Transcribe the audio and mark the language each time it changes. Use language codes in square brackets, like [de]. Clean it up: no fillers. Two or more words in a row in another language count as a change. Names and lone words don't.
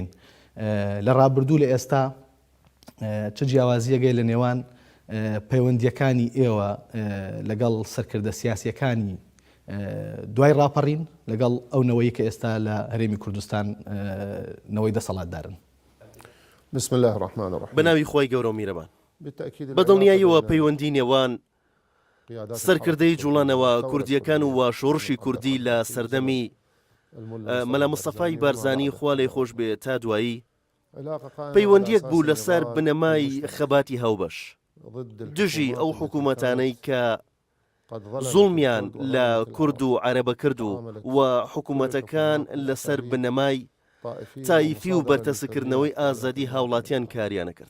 [ckb] لە ڕابردوو لە ئێستا چ جیاوازیەگەی لە نێوان پەیوەندیەکانی ئێوە لەگەڵ سەرکردە سیاسیەکانی دوای ڕاپەڕین لەگەڵ ئەو نەوەی کە ئێستا لە هەرێمی کوردستان نەوەی دەسەڵاتدارن. [ar] بسم الله الرحمن الرحيم. [ckb] بەناوی خۆی گەورە و میرەبان. بەدڵنیاییەوە پەیوەندی نێوان سەرکردەی جوڵانەوە کوردیەکان و شۆڕشی کوردی لە سەردەمی مەلا مستەفای بارزانی خوا لێی خۆش بێ تا دوایی پەیوەندیەک بوو لەسەر بنەمای خەباتی هاوبەش دژی ئەو حکوومەتانەی کە زوڵمیان لە کورد و عەرەبە کرد و حکوومەتەکان لەسەر بنەمای تایفی و بەرتەسکردنەوەی ئازادی هاوڵاتیان کاریانە کرد.